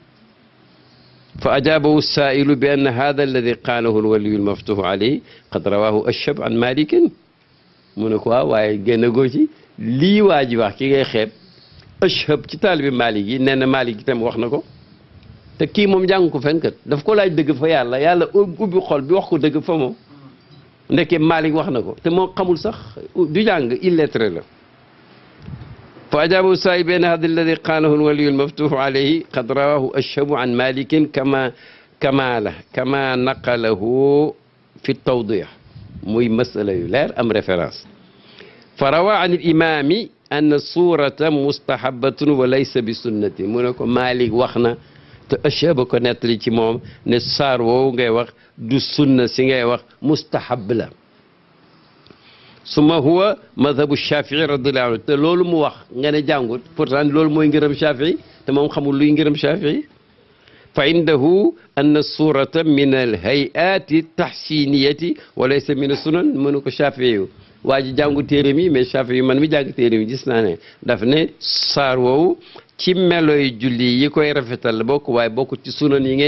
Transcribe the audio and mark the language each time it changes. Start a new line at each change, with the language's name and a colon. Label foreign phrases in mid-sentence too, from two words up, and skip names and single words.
Arabic: فأجابه السائل بأن هذا الذي قاله الولي المفتوح عليه قد رواه أشهب عن مالك
Wolof: mu ne ko waaw waaye génn goo ci lii waa ji wax ki ngay xeeb ashab ci taalibi malik yi nee na malik itam wax na ko te kii moom jàng ko fenkat daf ko laaj dëgg fa yàlla yàlla ubbi xol bi wax ko dëgg fa moom ndeke malik wax na ko te moom xamul sax du jàng illettré la
Arabic: فأجابه السائل بأن هذا الذي قاله الولي المفتوح عليه قد رواه أشهب عن مالك كما نقله في التوضيح
Wolof: muy masala yu leer am référence
Arabic: فروى عن الإمام أن الصورة مستحبة وليس بسنة
Wolof: mu ne ko Malik wax na te Ashhab ko nettali ci moom ne saar woowu ngay wax du sunna si ngay wax mustahab la suma
Arabic: هو مذهب الشافعي رضي الله عنه
Wolof: te loolu mu wax nga ne jàngut pourtant loolu mooy ngërëm Shafii te moom xamul luy ngërëm Shafii
Arabic: فعنده أن السورة من الهيئات التحسينية وليس من السنن
Wolof: mënu ko Shafii yu waa ji jàngu téere mi mais Shafii yu man mi jàng téere mi gis naa ne daf ne saar woowu ci meloy julli yi koy rafetal la bokk waaye bokk ci sunan yi